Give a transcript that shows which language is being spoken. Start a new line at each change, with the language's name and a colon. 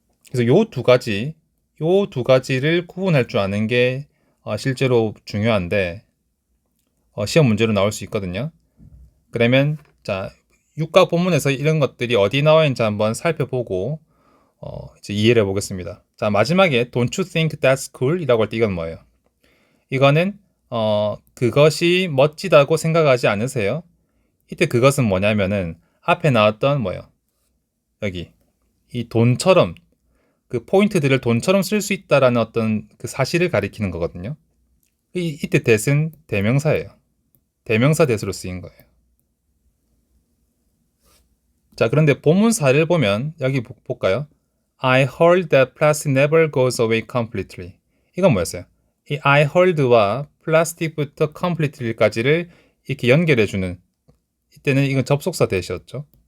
Korean: 그래서 요 두 가지를 구분할 줄 아는 게 실제로 중요한데 시험 문제로 나올 수 있거든요. 그러면 자, 육과 본문에서 이런 것들이 어디 나와 있는지 한번 살펴보고 이제 이해를 해보겠습니다. 자, 마지막에
English: Don't you think that's cool?
Korean: 이라고 할 때 이건 뭐예요? 이거는 그것이 멋지다고 생각하지 않으세요? 이때 그것은 뭐냐면은 앞에 나왔던 뭐예요? 여기 이 돈처럼 그 포인트들을 돈처럼 쓸 수 있다라는 어떤 그 사실을 가리키는 거거든요. 이때 that은 대명사예요. 대명사 that으로 쓰인 거예요. 자, 그런데 본문사를 보면 여기 볼까요?
English: I heard that plastic never goes away completely.
Korean: 이건 뭐였어요? 이
English: I heard
Korean: 와 plastic부터 completely까지를 이렇게 연결해주는, 이때는 이건 접속사 that이었죠.